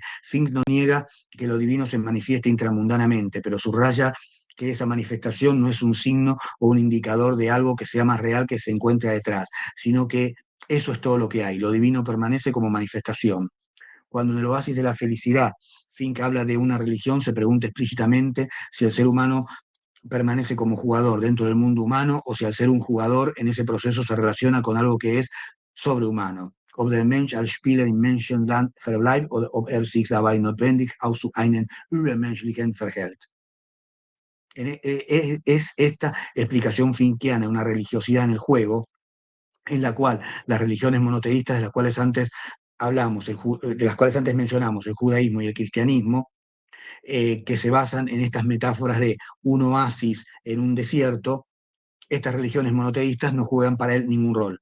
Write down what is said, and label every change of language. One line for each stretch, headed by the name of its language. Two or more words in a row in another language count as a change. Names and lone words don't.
Spanish: Fink no niega que lo divino se manifieste intramundanamente, pero subraya que esa manifestación no es un signo o un indicador de algo que sea más real que se encuentra detrás, sino que eso es todo lo que hay. Lo divino permanece como manifestación. Cuando en el oasis de la felicidad Fink habla de una religión, se pregunta explícitamente si el ser humano permanece como jugador dentro del mundo humano o si al ser un jugador en ese proceso se relaciona con algo que es sobrehumano.
German: Ob der Mensch als Spieler im Menschenland verbleibt oder ob sich dabei notwendig auch zu einem übermenschlichen verhält.
Spanish: Es esta explicación finkiana, una religiosidad en el juego, en la cual las religiones monoteístas de las cuales antes hablamos, de las cuales antes mencionamos, el judaísmo y el cristianismo, que se basan en estas metáforas de un oasis en un desierto, estas religiones monoteístas no juegan para él ningún rol.